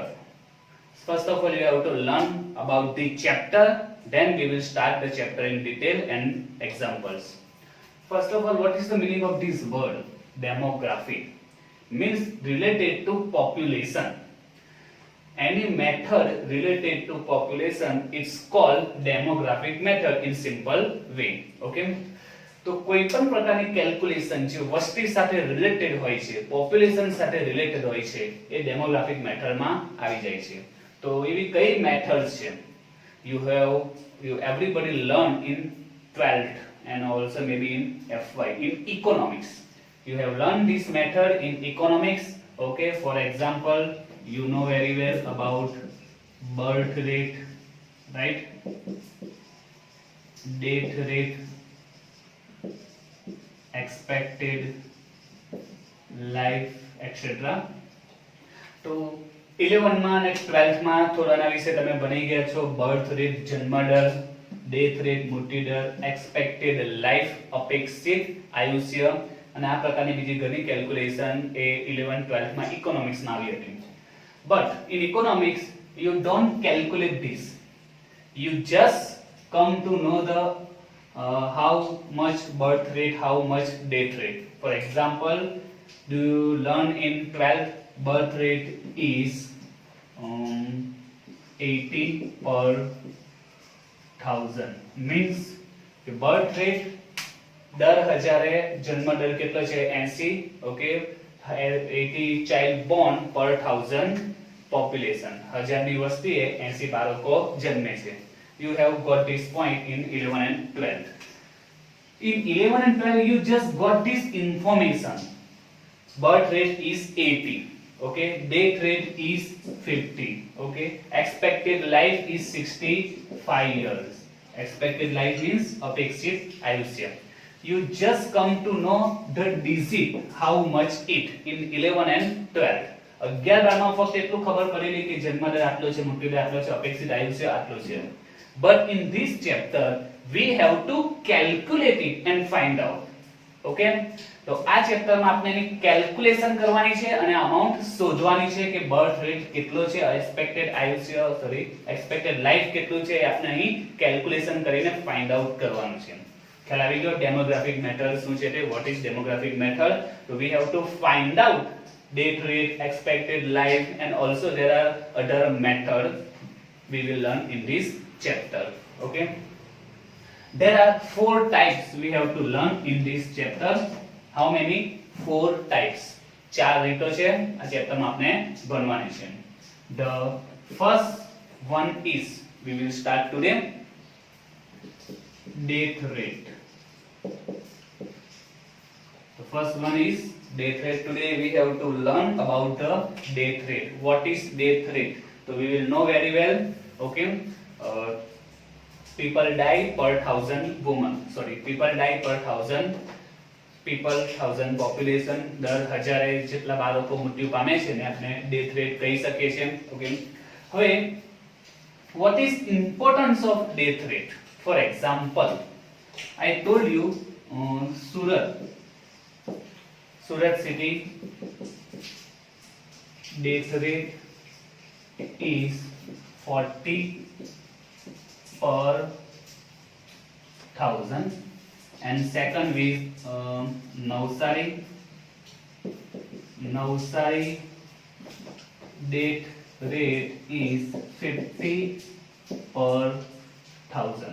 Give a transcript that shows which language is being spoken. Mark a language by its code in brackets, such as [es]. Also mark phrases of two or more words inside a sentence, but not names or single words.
[en] First of all, you have to learn about the chapter, then we will start the chapter in detail and examples. First of all, what is the meaning of this word demographic? Means related to population. Any method related to population, it's called demographic method in simple way. [gu] Okay, તો કોઈ પણ પ્રકારની કેલ્ક્યુલેશન જે વસ્તી સાથે રિલેટેડ હોય છે, પોપ્યુલેશન સાથે રિલેટેડ હોય છે, એ [en] demographic methodમાં [gu] આવી જાય છે. તો એવી કઈ મેથડ્સ છે? [en] you everybody learn in 12th and also maybe in FY in economics. You have learned this method in economics. Okay, for example, you know very well about birth rate, right? Death rate, expected life, etc. [gu] તો 11 માં અને 12th માં થોડાના વિશે તમે ભણી ગયા છો. [en] birth rate [gu] જન્મ દર, [en] death rate [gu] મૃત્યુ દર, [en] expected life [gu] અપેક્ષિત આયુષ્ય, અને આ પ્રકારની બીજી ઘણી કેલ્ક્યુલેશન એ 11 12th માં ઇકોનોમિક્સ માં આવી હતી. [en] but in economics you don't calculate this, you just come to know the how much birth rate, how much death rate. For example, do you learn in 12th birth rate is 80 per 1000. Means the birth rate [gu] દર હજારે જન્મ દર કેટલો છે? 80. [en] Okay, 80 child born per 1000 population. [gu] 1000 ની વસ્તીએ 80 બાળકો જન્મે છે. [en] You have got this point in 11 and 12th. In 11 and 12 you just got this information. Birth rate is 80. Okay, death rate is 50. Okay, expected life is 65 years. expected life means [gu] અપેક્ષિત આયુષ્ય. [en] You just come to know the digit how much it in 11 and 12. [gu] 11 12 માં ફક્ત એટલું ખબર પડેલી કે જન્મદર આટલો છે, મૃત્યુદર આટલો છે, અપેક્ષિત આયુષ્ય આટલો છે. [en] But in this chapter we have to calculate it and find out. [gu] Okay, તો આ ચેપ્ટર માં આપણે એની કેલ્ક્યુલેશન કરવાની છે અને અમાઉન્ટ શોધવાની છે કે [en] birth rate [gu] કેટલો છે, એક્સપેક્ટેડ આયુષ્ય [en] expected life [gu] કેટલું છે, આપણે અહીં કેલ્ક્યુલેશન કરીને [en] find out [gu] કરવાનું છે. ખ્યાલ આવી ગયો [en] demographic method [gu] શું છે તે? [en] what is demographic method? તો we have to find out death rate, expected life, and also there are other method we will learn in this chapter. Okay, there are 4 types we have to learn in this chapter. How many? 4 types. [gu] 4 રીતો છે આ ચેપ્ટરમાં આપણે ભણવાની છે. [en] The first one is, we will start today, death rate. The first one is death rate. Today we have to learn about the death rate. What is death rate? So we will know very well. Okay, people die per 1000 women. Sorry, people die per 1000 people, 1000 population. [gu] દર હજારે જેટલા બાળકો મૃત્યુ પામે છે ને આપણે [en] death rate [gu] કહી શકીએ છીએ. [en] ઓકે, હવે what is importance of death rate? For example, I told you Surat city death rate is 40 per 1000, and second is Navsari death rate is 50 per 1000.